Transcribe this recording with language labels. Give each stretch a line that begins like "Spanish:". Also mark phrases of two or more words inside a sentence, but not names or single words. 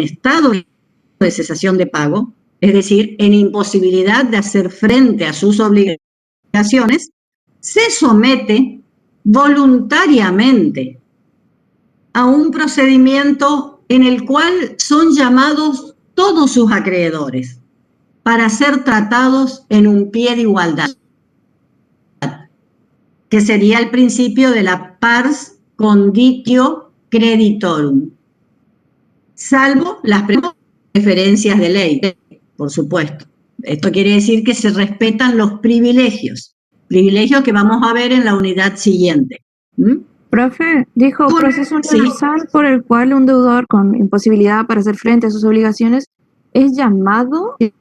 Spanish: estado de cesación de pago, es decir, en imposibilidad de hacer frente a sus obligaciones, se somete voluntariamente a un procedimiento en el cual son llamados todos sus acreedores para ser tratados en un pie de igualdad, que sería el principio de la
Latin: pars conditio creditorum,
Spanish: salvo las preferencias de ley, por supuesto. Esto quiere decir que se respetan los privilegios que vamos a ver en la unidad siguiente. Profe, dijo proceso universal por el cual un deudor con imposibilidad para hacer frente a sus obligaciones es llamado.